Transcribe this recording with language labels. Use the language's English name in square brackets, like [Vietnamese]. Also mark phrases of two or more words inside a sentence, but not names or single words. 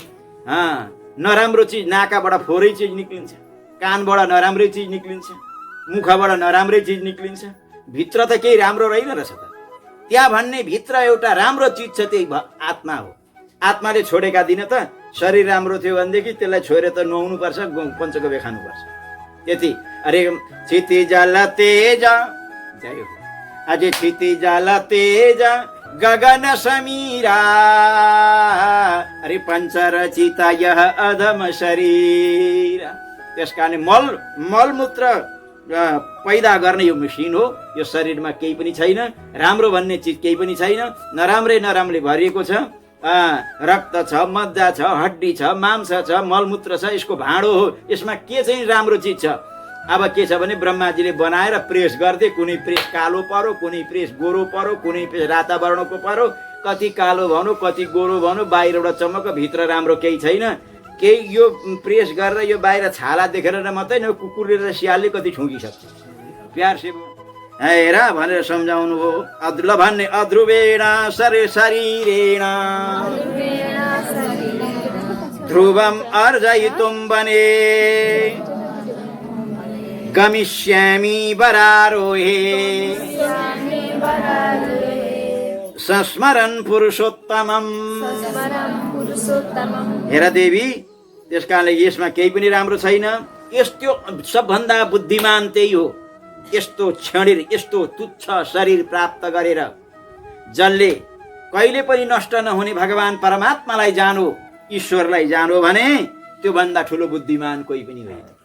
[Nepali] नराम्रो चिज, नाकाबाट फोरै चिज निक्लिन्छ, कानबाट नराम्रै चिज निक्लिन्छ, मुखबाट नराम्रै चिज निक्लिन्छ। भित्र त केही राम्रो रहेन रहेछ त। त्यहाँ भन्ने भित्र एउटा राम्रो चिज छ, त्यही आत्मा हो। आत्माले छोडेका दिन त शरीर राम्रो थियो भनेदेखि त्यसलाई छोडेर त नुहाउनुपर्छ, पञ्चगव्य खानुपर्छ, त्यति। [Hindi] अरे क्षिति जल तेज, जय हो। अझै क्षिति जल तेज गगन समीरा, अरे पञ्चरचित यह अधम शरीर। [Nepali] त्यसकारण मलमूत्र पैदा गर्ने यो मसिन हो। यो शरीरमा केही पनि छैन, राम्रो भन्ने चिज केही पनि छैन। नराम्रै भरिएको छ। रक्त छ, मज्जा छ, हड्डी छ, मांस छ, मलमूत्र छ, यसको भाँडो हो। यसमा के चाहिँ राम्रो चिज छ? अब के छ भने ब्रह्माजीले बनाएर प्रेस गर्थे। कुनै प्रेस कालो परो, कुनै प्रेस गोरो परो, कुनै प्रेस राता वर्णको परो। कति कालो भनौँ, कति गोरो भनौँ, बाहिरबाट चमक, भित्र राम्रो केही छैन। केही यो प्रेस गरेर यो बाहिर छाला देखेर मात्रै न कुकुरले र सियालले कति ठुङ्गिसक्छ। [Hindi] प्यार से [Nepali] हेर भनेर सम्झाउनु हो। ल भन्ने [Sanskrit] अध्रुवेण शरीरेण ध्रुवम अर्जयितुम बने गमिष्यामि बरारोहे संस्मरन् पुरुषोत्तमम्। [Nepali] हेर देवी, त्यसकारणले यसमा केही पनि राम्रो छैन। यस्तो सबभन्दा बुद्धिमान त्यही हो। यस्तो क्षणिर, यस्तो तुच्छ शरीर प्राप्त गरेर जसले कहिले पनि नष्ट नहुने भगवान परमात्मालाई जानो, ईश्वरलाई जानो भने त्यो भन्दा ठुलो बुद्धिमान कोही पनि होइन।